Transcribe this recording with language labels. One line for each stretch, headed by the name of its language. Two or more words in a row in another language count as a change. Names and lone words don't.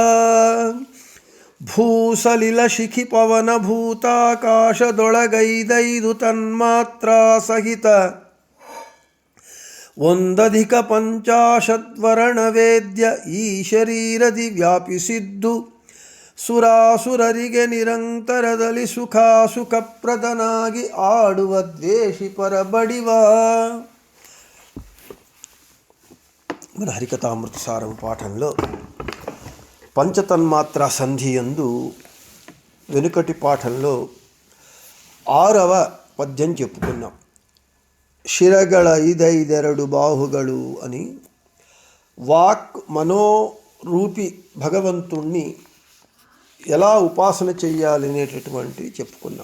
Kannada: ಭೂಸಲಿಲ ಶಿಖಿ ಪವನ ಭೂತಾಕಾಶದೊಳಗೈದೈದು ತನ್ಮಾತ್ರ ಸಹಿತ ಒಂದಧಿಕ ಪಂಚಾಶದ್ವರ್ಣ ವೇದ್ಯ ಈ ಶರೀರದಿ ವ್ಯಾಪಿಸಿದ್ದು ಸುರಾಸುರರಿಗೆ ನಿರಂತರದಲ್ಲಿ ಸುಖಪ್ರದನಾಗಿ ಆಡುವ ದ್ವೇಷಿ ಪರಬಡಿವ.
Telugu: మన హరికథామృతసారం పాఠంలో పంచతన్మాత్ర సంధి యందు వెనుకటి పాఠంలో 6వ పద్యం చెప్పుకున్నాం.
Kannada: ಶಿರಗಳ ಐದೈದೆರಡು ಬಾಹುಗಳು
Telugu: అని వాక్ మనోరూపి భగవంతుణ్ణి ఎలా ఉపాసన చెయ్యాలనేటటువంటి చెప్పుకున్నాం.